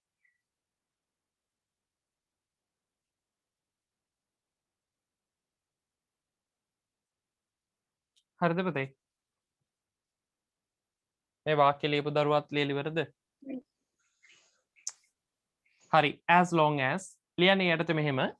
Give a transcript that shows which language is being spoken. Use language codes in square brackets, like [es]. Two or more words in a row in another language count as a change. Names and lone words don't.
[si] හරිද පුතේ? මේ වාක්‍ය ලියපු දරුවත් ලියලා ඉවරද? හරි. [en] as long as [si] ලියන්නේ යටතේ මෙහෙම.